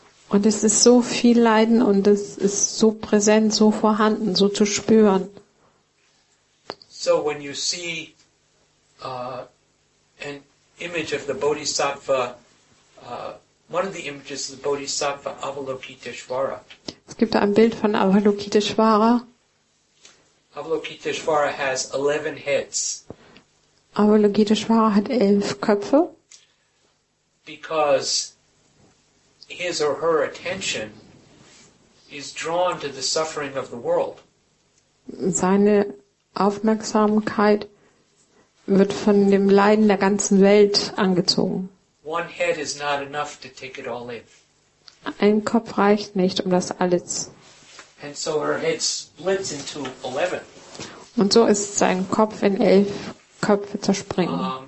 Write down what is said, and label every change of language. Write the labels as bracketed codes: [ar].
[de] Und es ist so viel Leiden und es ist so präsent, so vorhanden, so zu spüren. [en] So when you see an image of the Bodhisattva, one of the images of the Bodhisattva Avalokiteshvara. [de] Es gibt ein Bild von Avalokiteshvara. [en] Avalokiteshvara has 11 heads. [de] Avalokiteshvara hat 11 Köpfe. [en] Because his or her attention is drawn to the suffering of the world. [de] Seine Aufmerksamkeit wird von dem Leiden der ganzen Welt angezogen. [en] One head is not enough to take it all in. [de] Ein Kopf reicht nicht, um das alles. [en] And so her head splits into 11. [de] Und so ist sein Kopf in 11 Köpfe zersprungen.